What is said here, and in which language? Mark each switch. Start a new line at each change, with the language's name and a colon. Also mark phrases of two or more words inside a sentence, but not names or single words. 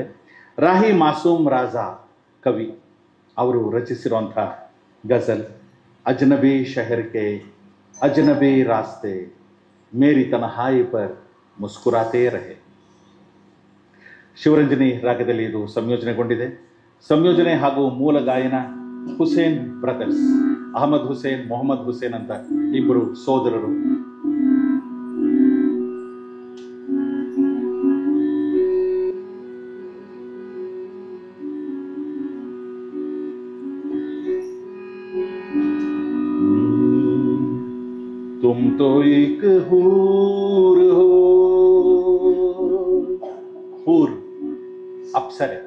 Kannada: ರಾಹಿ ಮಾಸೂಮ್ ರಾಜಾ ಕವಿ ಅವರು ರಚಿಸಿರುವಂಥ ಗಜಲ್ ಅಜ್ನಬಿ ಶಹರ್ ಕೆ ಅಜ್ನಬಿ ರಾಸ್ತೆ ಮೇರಿ ತನ್ಹಾಯಿ ಪರ್ ಮುಸ್ಕುರಾತೇ ರಹೆ. ಶಿವರಂಜನಿ ರಾಗದಲ್ಲಿ ಇದು ಸಂಯೋಜನೆಗೊಂಡಿದೆ. ಸಂಯೋಜನೆ ಹಾಗೂ ಮೂಲ ಗಾಯನ ಹುಸೇನ್ ಬ್ರದರ್ಸ್, ಅಹಮದ್ ಹುಸೇನ್, ಮೊಹಮ್ಮದ್ ಹುಸೇನ್ ಅಂತ ಇಬ್ಬರು ಸೋದರರು.
Urdu: تم تو ایک حور ہو، حور اپسر ہے.